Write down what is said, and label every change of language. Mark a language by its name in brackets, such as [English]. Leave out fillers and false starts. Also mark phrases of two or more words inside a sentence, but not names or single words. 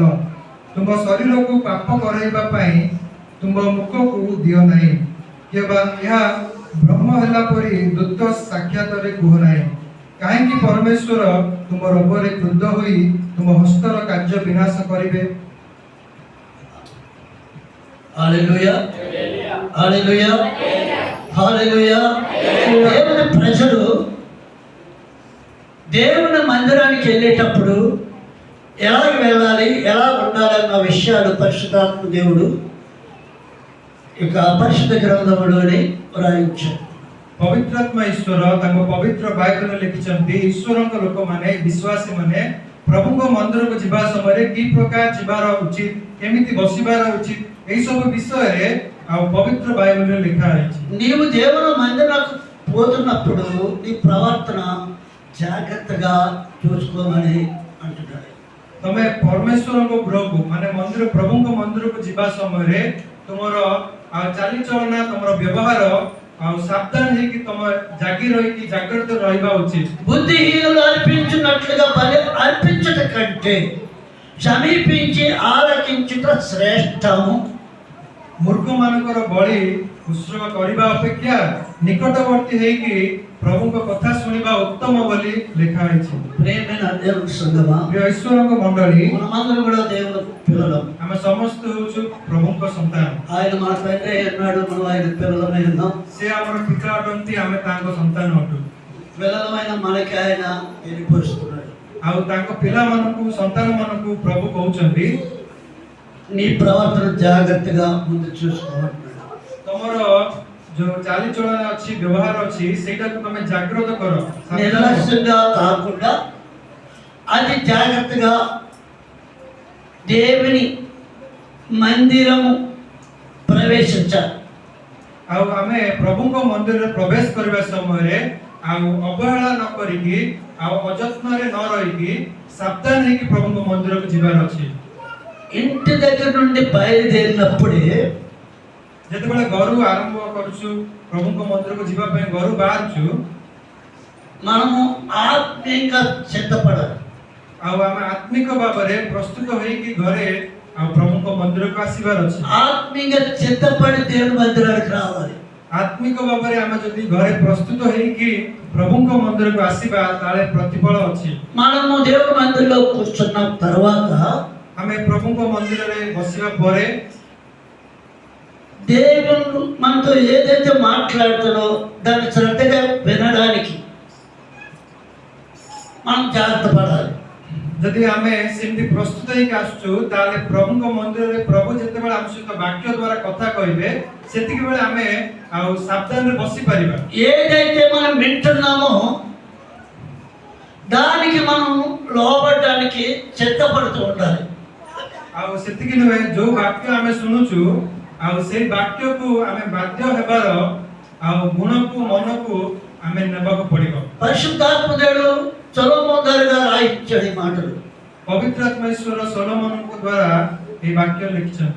[Odia] ତୁମ ଶରୀରକୁ ପାପ କରାଇବା ପାଇଁ ତୁମ ମୁଖକୁ ଦିଅ ନାହିଁ, କିମ୍ବା ଏହା ଭ୍ରମ ହେଲା ପରି ଦୂତ ସାକ୍ଷାତରେ କୁହ ନାହିଁ। କାହିଁକି ପରମେଶ୍ୱର ତୁମର ଉପରେ କ୍ରୁଦ୍ଧ ହୋଇ ତୁମ ହସ୍ତର କାର୍ଯ୍ୟ ବିନାଶ କରିବେ। [Telugu] హల్లెలూయా, హల్లెలూయా, హల్లెలూయా. దేవుని ప్రజలు దేవుని మందిరానికి వెళ్ళేటప్పుడు ఎలా వెళ్ళాలి, ఎలా ఉండాలన్న విషయాలు పరిశుద్ధాత్మ దేవుడు ఇక పరిశుద్ధ గ్రంథములోనే వ్రాయించారు. [Odia] ପବିତ୍ରାତ୍ମା ଈଶ୍ୱର ତାଙ୍କ ପବିତ୍ର ବାଇବଲରେ ଲେଖିଛନ୍ତି, ଈଶ୍ୱରଙ୍କ ଲୋକମାନେ ବିଶ୍ୱାସୀ ମାନେ ପ୍ରଭୁଙ୍କ ମନ୍ଦିରକୁ ଯିବା ସମୟରେ କି ପ୍ରକାର ଯିବାର ଉଚିତ, କେମିତି ବସିବାର ଉଚିତ, ଏହି ସବୁ ବିଷୟରେ ଆଉ ପବିତ୍ର ବାଇବଲରେ ଲେଖା ହୋଇଛି। [Telugu] నీవు దేవుని మందిరానికి పోతున్నప్పుడు నీ ప్రవర్తన జాగ్రత్తగా చూసుకోమని అంటున్నాడు. [Odia] ତମେ ପରମେଶ୍ୱରଙ୍କ ଗୃହକୁ ମାନେ ମନ୍ଦିର ପ୍ରଭୁଙ୍କ ମନ୍ଦିରକୁ ଯିବା ସମୟରେ ତୁମର ଚାଲିଚଳନା, ତମର ବ୍ୟବହାର ଆଉ ସାବଧାନ ହେଇକି ତମ ଜାଗି ରହିକି ଜାଗ୍ରତ ରହିବା ଉଚିତ। [Telugu] బుద్ధిహీనులు అర్పించున్నట్లుగా బలి అర్పించుట కంటే సమీపించి ఆలకించుట శ్రేష్టము। [Odia] ମୂର୍ଖମାନଙ୍କର ବଳି ଉତ୍ସର୍ଗ କରିବା ଅପେକ୍ଷା ନିକଟବର୍ତ୍ତୀ ହେଇକି ପ୍ରଭୁଙ୍କ କଥା ଶୁଣିବା ଉତ୍ତମ ବୋଲି ଲେଖା ହୋଇଛି। [Telugu] ప్రేమైన దేవుని సంగమా, [Odia] ପ୍ରିୟ ଈଶ୍ୱରଙ୍କ ମଣ୍ଡଳୀ, [Telugu] మనమందరం కూడా దేవుని పిల్లలం। [Odia] ଆମେ ସମସ୍ତେ ହଉଛୁ ପ୍ରଭୁଙ୍କ ସନ୍ତାନ। [Telugu] ఆయన మన తండ్రి అన్నాడు, మనం ఆయన పిల్లలమై ఉన్నాం। [Odia] ସେ ଆମର ପିତା ଅଟନ୍ତି, ଆମେ ତାଙ୍କ ସନ୍ତାନ ଅଟୁ। [Telugu] పిల్లలమైన మనకి ఆయన ఏర్పరుస్తున్నాడు। [Odia] ଆଉ ତାଙ୍କ ପିଲାମାନଙ୍କୁ, ସନ୍ତାନମାନଙ୍କୁ ପ୍ରଭୁ କହୁଛନ୍ତି, [Telugu] నీ ప్రవర్తన జాగ్రత్తగా ముందు చూసుకోమంటున్నాడు। [Odia] ତମର ଯୋଉ ଚାଲିଚଳନା ଅଛି, ବ୍ୟବହାର ଅଛି, ସେଇଟାକୁ ତମେ ଜାଗ୍ରତ କର। [Telugu] నిర్లక్ష్యంగా కాకుండా అతి జాగ్రత్తగా దేవుని మందిరము ప్రవేశించాలి. [Odia] ଆଉ ଆମେ ପ୍ରଭୁଙ୍କ ମନ୍ଦିରରେ ପ୍ରବେଶ କରିବା ସମୟରେ ଆଉ ଅବହେଳା ନ କରିକି ଆଉ ଅଯତ୍ନରେ ନ ରହିକି ସାବଧାନ ହେଇକି ପ୍ରଭୁଙ୍କ ମନ୍ଦିରକୁ ଯିବାର ଅଛି। [Telugu] ఇంటి దగ్గర నుండి బయలుదేరినప్పుడే [Odia] ଯେତେବେଳେ ଘରୁ ଆରମ୍ଭ କରୁଛୁ ପ୍ରଭୁଙ୍କ ମନ୍ଦିରକୁ ଯିବା ପାଇଁ ଘରୁ ବାହାରୁଛୁ [Telugu] మనము ఆత్మీయంగా సిద్ధపడాలి. [Odia] ଆଉ ଆମେ ଆତ୍ମିକ ଭାବରେ ପ୍ରସ୍ତୁତ ହେଇକି ଘରେ ଆଉ ପ୍ରଭୁଙ୍କ ମନ୍ଦିରକୁ ଆସିବାର ଅଛି। [Telugu] ఆత్మీయంగా సిద్ధపడి దేవుని మందిరానికి రావాలి. [Odia] ଆତ୍ମିକ ଭାବରେ ଆମେ ଯଦି ଘରେ ପ୍ରସ୍ତୁତ ହେଇକି ପ୍ରଭୁଙ୍କ ମନ୍ଦିରକୁ ଆସିବା ତାହେଲେ ପ୍ରତିଫଳ ଅଛି। [Telugu] మనము దేవుని మందిరంలో కూర్చున్న తర్వాత [Odia] ଆମେ ପ୍ରଭୁଙ୍କ ମନ୍ଦିରରେ ବସିବା ପରେ [Telugu] దేవుడు మనతో ఏదైతే మాట్లాడుతాడో దాన్ని శ్రద్ధగా వినడానికి మనం జాగ్రత్త పడాలి. [Odia] ଯଦି ଆମେ ସେମିତି ପ୍ରସ୍ତୁତ ହେଇକି ଆସୁଛୁ ତାହେଲେ ପ୍ରଭୁଙ୍କ ମନ୍ଦିରରେ ପ୍ରଭୁ ଯେତେବେଳେ ଆମ ସହିତ ବାକ୍ୟ ଦ୍ୱାରା କଥା କହିବେ ସେତିକି ବେଳେ ଆମେ ଆଉ ସାବଧାନରେ ବସିପାରିବା। [Telugu] ఏదైతే మనం వింటున్నామో దానికి మనం లోబడడానికి సిద్ధపడుతూ ఉండాలి. [Odia] ଆଉ ସେତିକି ନୁହେଁ ଯୋଉ ବାକ୍ୟ ଆମେ ଶୁଣୁଛୁ ଆଉ ସେଇ ବାକ୍ୟକୁ ଆମେ ବାଧ୍ୟ ହେବାର ଆଉ ଗୁଣକୁ ମନକୁ ଆମେ ନେବାକୁ ପଡିବ। [Telugu] పరిశుద్ధాత్మ దేవుడు సొలొమోను గారు రాయించాడు ఈ మాటలు. [Odia] ପବିତ୍ରାତ୍ମା ଈଶ୍ୱର ସୋଲୋମନଙ୍କ ଦ୍ୱାରା এই ବାକ୍ୟ ଲେଖିଛନ୍ତି।